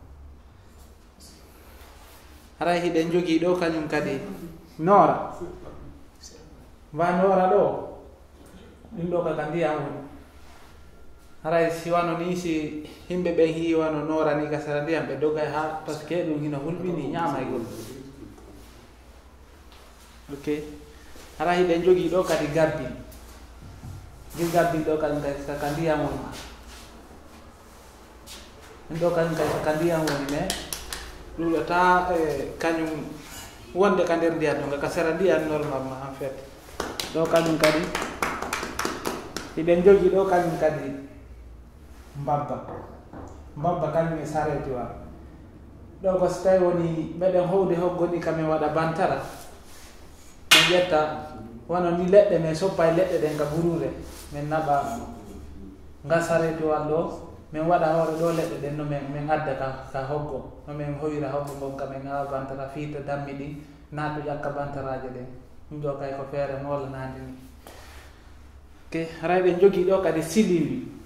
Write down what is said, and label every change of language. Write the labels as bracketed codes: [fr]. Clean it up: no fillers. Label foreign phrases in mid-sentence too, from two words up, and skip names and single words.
[ff] haray hiɗen jogui ɗo kañum kadi noora wa noora ɗo ɗum ɗo kaka ndiyam woni haray si wano ni si yimɓe ɓen hi wano noora ni ka sera ndiyam ɓe dogay ha [fr] par ce que [ff] ɗum hino hulɓini ñamaygol ok hara hiɗen jogui ɗo kadi gabbin gabbin ɗo kañum kadi kaka ndiyam woni ɗum ɗo kañum kadi kaka ndiyam woni mais ɗuɗata kañum wonde ka nder ndiyam ɗo ka sera ndiyam [fr] normalement en fait [ff] ɗo kañum kadi hiɗen jogui ɗo kañum kadi mbabba kañum e sareti wa ɗo ko so tawi woni meɗen howde hoggoni kamin waɗa bantara min ƴetta wono ni leɗɗe min soppa e leɗɗe ɗen ka burure min naɓa nga sareti wal ɗo min waɗa hoore ɗo leɗɗe ɗen no min adda ka hoggo no min hoyira hoggo gon ka min awa bantara fiita dammi ɗi naatu ƴakka bantaraje ɗen ɗum ɗo kay ko feere mollanade ni ok haray ɗen jogui ɗo kadi sili